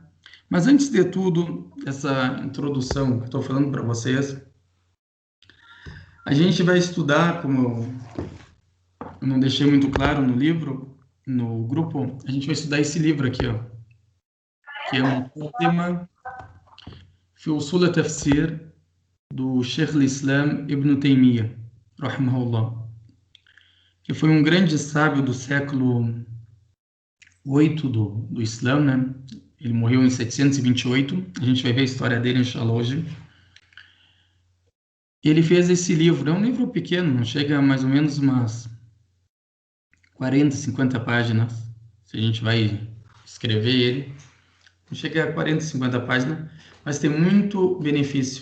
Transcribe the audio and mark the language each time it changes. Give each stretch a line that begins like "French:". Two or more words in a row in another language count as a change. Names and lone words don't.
Portuguese: Mas antes de tudo, essa introdução que eu estou falando para vocês, a gente vai estudar, como eu não deixei muito claro no livro, no grupo, a gente vai estudar esse livro aqui, ó, que é um tema
Arabic: في أصول التفسير
Portuguese: do Sheikh al-Islam Ibn Taymiyyah, rahimahullah, que foi um grande sábio do século 8 do Islã, né? Ele morreu em 728, a gente vai ver a história dele, inshallah, hoje. Ele fez esse livro, é um livro pequeno, chega a mais ou menos umas 40, 50 páginas, se a gente vai escrever ele, não chega a 40, 50 páginas, mas tem muito benefício.